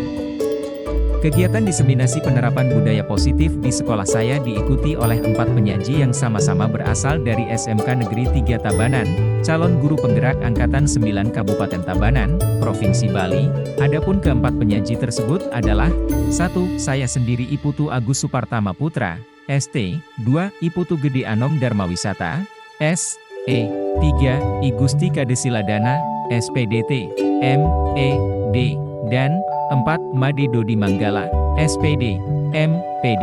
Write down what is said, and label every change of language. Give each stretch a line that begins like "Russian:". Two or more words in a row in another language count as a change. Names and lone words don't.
Indonesian: Kegiatan diseminasi penerapan budaya positif di sekolah saya diikuti oleh 4 penyaji yang sama-sama berasal dari SMK Negeri 3 Tabanan, calon guru penggerak Angkatan 9 Kabupaten Tabanan, Provinsi Bali. Adapun keempat penyaji tersebut adalah 1. Saya sendiri Iputu Agus Supartama Putra, ST, 2. Iputu Gede Anom Darmawisata, S.E. 3. I Gusti Kadesiladana, SPDT, M.E.D. dan 4. Made Dodi Manggala, SPD, MPD.